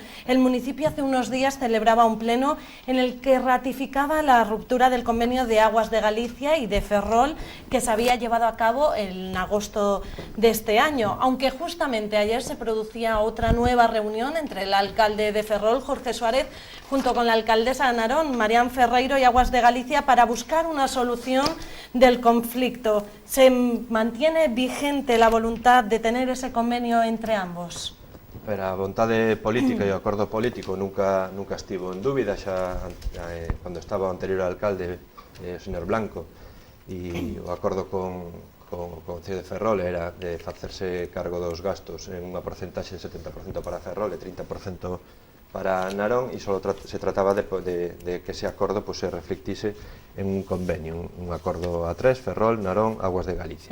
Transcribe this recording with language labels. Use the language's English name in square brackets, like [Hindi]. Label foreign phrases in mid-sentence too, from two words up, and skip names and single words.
[Spanish] El municipio hace unos días celebraba un pleno en el que ratificaba la ruptura del convenio de Aguas de Galicia y de Ferrol que se había llevado a cabo en agosto de este año, aunque justamente ayer se producía otra nueva reunión entre el alcalde de Ferrol, Jorge Suárez, junto con la alcaldesa de Narón, Marián Ferreiro, y Aguas de Galicia, para buscar una solución del conflicto. ¿Se mantiene vigente la voluntad de tener ese convenio entre ambos? [Galician] A vontade política e o acordo político nunca estivo en dúbida, xa cando estaba o anterior alcalde, o señor Blanco, e o acordo con o Concello de Ferrol era de facerse cargo dos gastos en unha porcentaxe de 70% para Ferrol e 30% para Narón, e só se trataba de que ese acordo se reflectise en un convenio, un acordo a tres, Ferrol, Narón, Aguas de Galicia.